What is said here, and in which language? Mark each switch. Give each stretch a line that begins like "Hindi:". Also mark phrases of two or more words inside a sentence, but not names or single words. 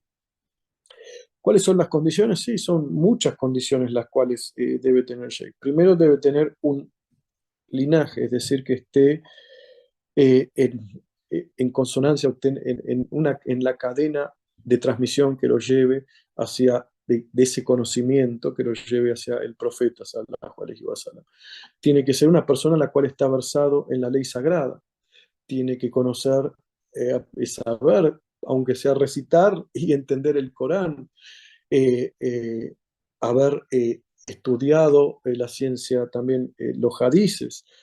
Spanish: ¿Cuáles son las condiciones? Sí, son muchas condiciones las cuales debe tener Jake. Primero debe tener un linaje, es decir, que esté en consonancia, en la cadena de transmisión que lo lleve hacia de ese conocimiento, que lo lleve hacia el profeta,
Arabic: صلى الله عليه وسلم.
Spanish: Tiene que ser una persona la cual está versado en la ley sagrada. Tiene que conocer, saber, aunque sea recitar y entender el Corán, haber estudiado la ciencia también, los hadices.